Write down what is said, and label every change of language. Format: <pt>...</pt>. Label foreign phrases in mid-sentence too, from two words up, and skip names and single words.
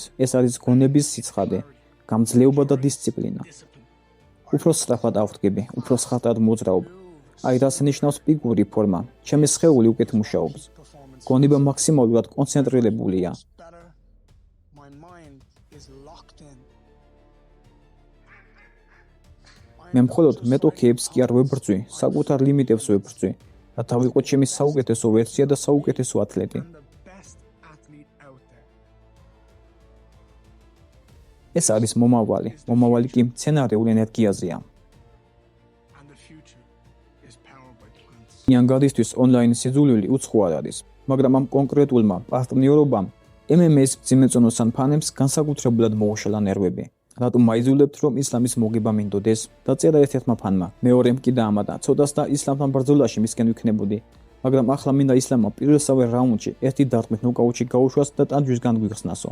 <ka>ეს არის გონების სიცხადე, გამძლეობა და დისციპლინა. უფრო სწრაფად ავდგები, უფრო ხატად მოძრაობ. აი რას ნიშნავს ფიგური ფორმა. ჩემი სხეული უკეთ მუშაობს. გონება მაქსიმალურად კონცენტრირებულია.</ka> <en>mind is locked in.</en> <ka>მე მხოლოდ მეტოქეებს კი არ ვებრძვი, საკუთარ ლიმიტებს ვებრძვი, რათა ვიყო ჩემი საუკეთესო ვერსია და საუკეთესო ათლეტი.</ka> <en>I'm the best athlete out there.</en> <ka>ეს არის მომავალი კი მცენარეულ ენერგიაზეა.</ka> <en>And the future is powered by plants.</en> <ka>იანგადისთვის ონლაინ სიძულვილი უცხო არ არის, მაგრამ ამ კონკრეტულმა პარტნიორობამ MMA-ს მძიმეწონოსან ფანებს განსაკუთრებულად მოუშალა ნერვები. რატომ მაიძულებთ, რომ ისლამის მოგება მინდოდეს? დაწერა ერთ-ერთმა ფანმა. მეორემ კი დაამატა, ცოტას და ისლამთან ბრძოლაში მისკენ ვიქნებოდი, მაგრამ ახლა მინდა ისლამმა პირველსავე რაუნდში ერთი დარტყმით ნოკაუტში გაუშვას და ტანჯვისგან გვიხსნასო.</ka>